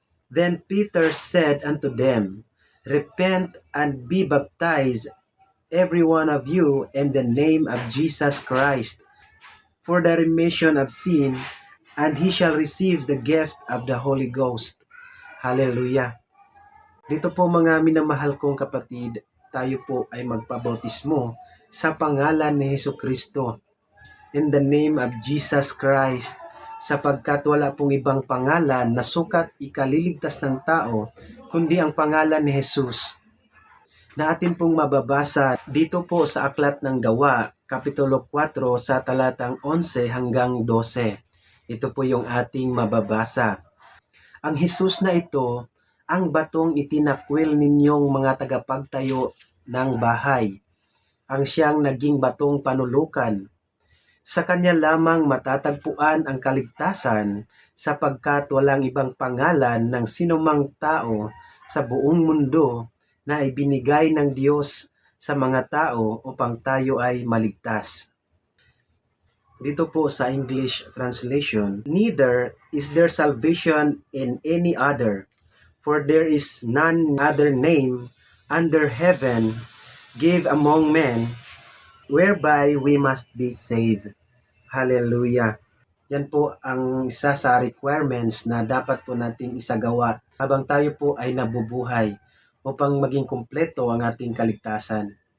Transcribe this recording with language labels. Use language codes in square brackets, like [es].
[en] Then Peter said unto them, "Repent and be baptized every one of you in the name of Jesus Christ for the remission of sin, and he shall receive the gift of the Holy Ghost." Hallelujah! [tl] Dito po mga minamahal kong kapatid, tayo po ay magpabautismo sa pangalan ni Jesucristo. In the name of Jesus Christ, sapagkat wala pong ibang pangalan na sukat ikaliligtas ng tao kundi ang pangalan ni Jesus. Na atin pong mababasa dito po sa Aklat ng Gawa, Kapitulo 4 sa talatang 11 hanggang 12. Ito po yung ating mababasa. Ang Jesus na ito, ang batong itinakwil ninyong mga tagapagtayo ng bahay, ang siyang naging batong panulukan. Sa kanya lamang matatagpuan ang kaligtasan sapagkat walang ibang pangalan ng sinumang tao sa buong mundo na ibinigay ng Diyos sa mga tao upang tayo ay maligtas. [en] Dito po sa English translation, "Neither is there salvation in any other, for there is none other name under heaven given among men whereby we must be saved." Hallelujah! [tl] Yan po ang isa sa requirements na dapat po nating isagawa habang tayo po ay nabubuhay upang maging kumpleto ang ating kaligtasan.